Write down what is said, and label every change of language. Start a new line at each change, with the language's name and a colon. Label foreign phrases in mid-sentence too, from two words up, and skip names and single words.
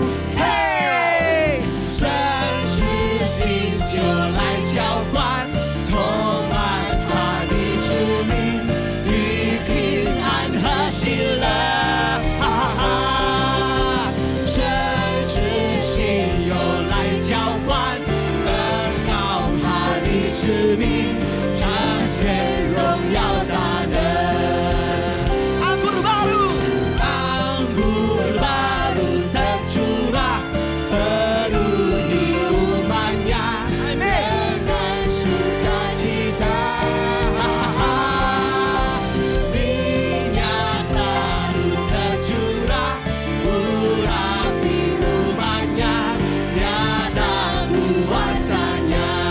Chinese: 嘿，神之心就来浇灌，充满他的子民，与平安和喜乐。哈哈哈！神之心又来浇灌，恩膏他的子民，彰显荣耀大能。
Indonesian: anggur baru. Anggur baru tercurah, penuhi umatnya dengan sukacita. Minyak baru tercurah, urapi umatnya, nyata kuasanya.